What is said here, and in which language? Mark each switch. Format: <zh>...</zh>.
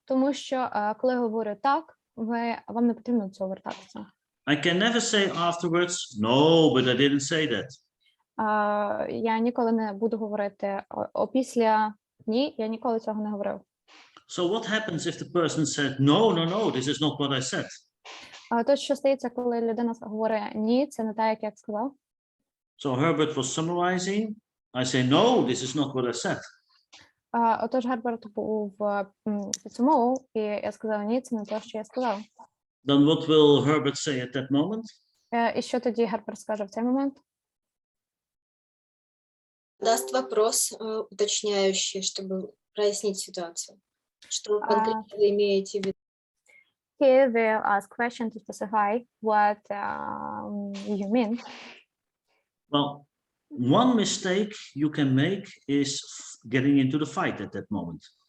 <uk>Тому що коли я говорю так, вам не потрібно до цього вертатися.</uk> <en>I can never say afterwards, no, but I didn't say that.</en> <uk>Я ніколи не буду говорити опісля ні, я ніколи цього не говорив.</uk> <en>So what happens if the person said, no, this is not what I said?</en> <uk>То, що стається, коли людина говорить ні, це не так, як я сказав.</uk> <en>So Herbert was summarizing. I say, no, this is not what I said.</en> <uk>Отож, Герберт був підсумовував, і я сказав, ні, це не те, що я сказав.</uk> <en>Then what will Herbert say at that moment?</en> <uk>І що тоді Герберт скаже в цей момент?</uk> <ru>Даст вопрос уточняющий, чтобы прояснить ситуацию. Что конкретно вы имеете в виду?</ru> <en>He will ask question to specify what you mean. Well, one mistake you can make is getting into the fight at that moment.</en>